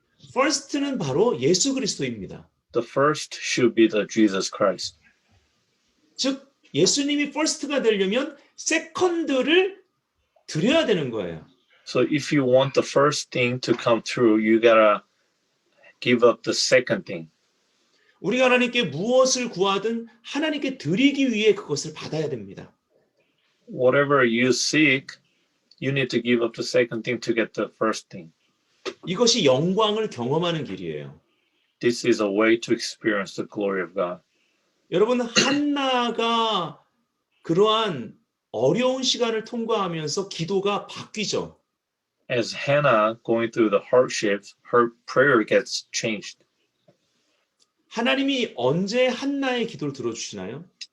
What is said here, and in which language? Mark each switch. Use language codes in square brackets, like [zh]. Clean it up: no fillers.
[ko] First는 바로 예수 그리스도입니다. [en] The first should be the Jesus Christ. [ko] 즉 예수님이 first가 되려면 second를 드려야 되는 거예요. [en] So if you want the first thing to come through, you gotta give up the second thing. [ko] 우리가 하나님께 무엇을 구하든 하나님께 드리기 위해 그것을 받아야 됩니다. [en] Whatever you seek, you need to give up the second thing to get the first thing. [ko] 이것이 영광을 경험하는 길이에요. [en] This is a way to experience the glory of God. [ko] 여러분, 한나가 그러한 어려운 시간을 통과하면서 기도가 바뀌죠. [en] As Hannah going through the hardships, her prayer gets changed. [ko] 하나님이 언제 한나의 기도를 들어주시나요?